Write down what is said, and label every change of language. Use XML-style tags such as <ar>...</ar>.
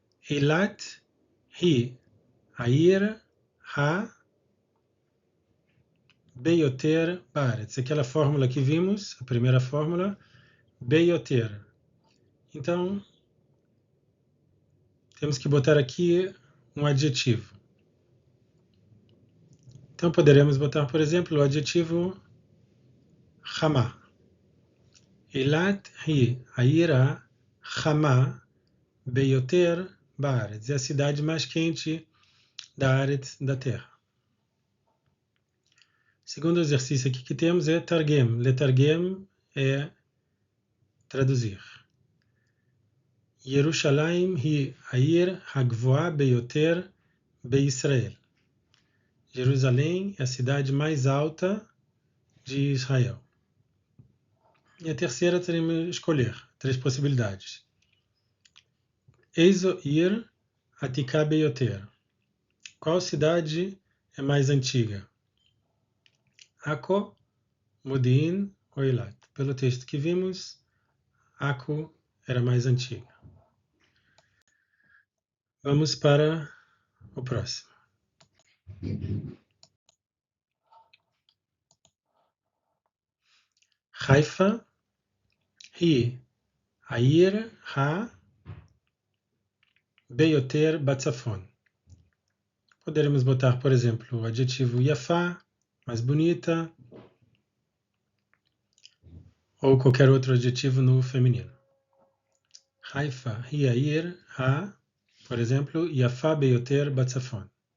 <he>Eilat hi העיר ביותר בארץ.</he> <pt>Aquela fórmula que vimos, a primeira fórmula, ביותר. Então, temos que botar aqui um adjetivo. Então, poderemos botar, por exemplo, o adjetivo חמה.</pt> <he>אילת היא העיר החמה ביותר בארץ.</he> <pt>É a cidade mais quente da Aretz, da terra. Segundo exercício aqui que temos é targem. Letargem é traduzir.</pt> <he>ירושלים היא העיר הגבוהה ביותר בישראל.</he> <pt>Jerusalém é a cidade mais alta de Israel. E a terceira teremos que escolher 3 possibilidades.</pt> <he>Eizo ir atika beyoter.</he> <pt>Qual cidade é mais antiga? Akko, Modi'in ou Eilat? Pelo texto que vimos, Akko era mais antiga. Vamos para o próximo.</pt> <he>Haifa hi העיר ביותר בצפון.</he> <pt>Poderemos botar, por exemplo, o adjetivo yafá, mais bonita, ou qualquer outro adjetivo no feminino.</pt> <he>Haifa hi העיר</he> <pt>por exemplo,</pt> <he>yafá ביותר בצפון.</he>